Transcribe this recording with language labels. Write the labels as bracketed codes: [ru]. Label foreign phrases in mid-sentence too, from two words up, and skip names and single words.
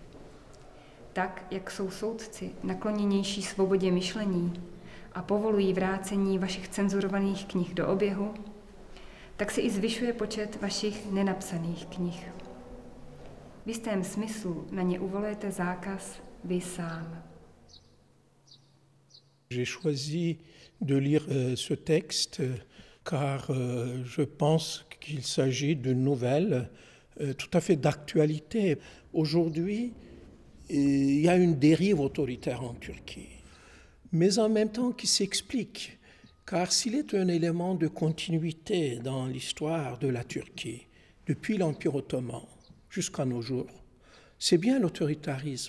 [cs] Tak, jak jsou soudci nakloněnější svobodě myšlení a povolují vrácení vašich cenzurovaných knih do oběhu, tak se i zvyšuje počet vašich nenapsaných knih. V jistém smyslu na ně uvolujete zákaz vy sám. [fr] J'ai choisi de lire ce texte car je pense qu'il s'agit d'une nouvelle tout à fait d'actualité. Aujourd'hui, il y a une dérive autoritaire en Turquie, mais en même temps qui s'explique, car s'il est un élément de continuité dans l'histoire de la Turquie, depuis l'Empire ottoman jusqu'à nos jours, c'est bien l'autoritarisme.